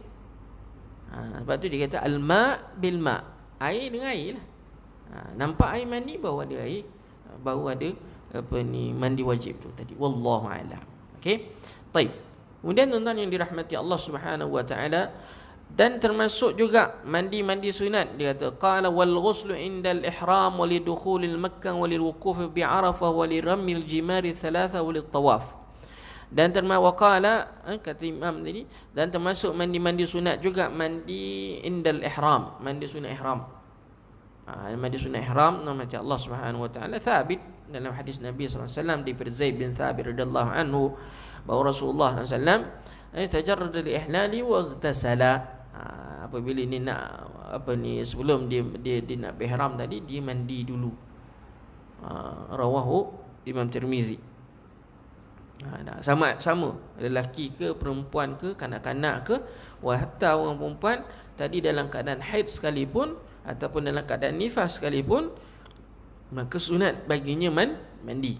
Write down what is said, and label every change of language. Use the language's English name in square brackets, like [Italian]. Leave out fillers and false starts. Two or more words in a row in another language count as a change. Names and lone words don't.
[Malay] Sebab tu dia kata [Arabic] الماء بالماء', [Malay] air dengan air lah. Nampak air mani baru ada air, baru ada mandi wajib tu tadi. [Arabic] والله أعلم. [Malay] Okey. Baik. Kemudian tuan-tuan yang dirahmati [Arabic] الله سبحانه وتعالى, [Malay] dan termasuk juga mandi sunat, dia kata [Arabic] قال والغسل عند الإحرام ولدخول مكة وللوقوف بعرفة ولرمي الجمار ثلاثة وللطواف. [Malay] Dan waqala, kata Imam tadi, dan termasuk mandi sunat juga mandi [Arabic] عند الإحرام, [Malay] mandi sunat ihram. Mandi sunat ihram nama [Arabic] الله سبحانه وتعالى [Malay] thabit dalam hadis Nabi [Arabic] صلى الله عليه وسلم [Malay] daripada Zaid bin Thabit [Arabic] رضي الله عنه, [Malay] bahawa Rasulullah [Arabic] صلى الله عليه وسلم تجرد لإهلاله واغتسل. [Malay] Apabila ni nak sebelum dia nak berihram tadi, dia mandi dulu. Rawahu Imam Tirmizi. Sama lelaki ke perempuan ke, kanak-kanak ke, hatta orang perempuan tadi dalam keadaan haid sekalipun ataupun dalam keadaan nifas sekalipun, maka sunat baginya mandi.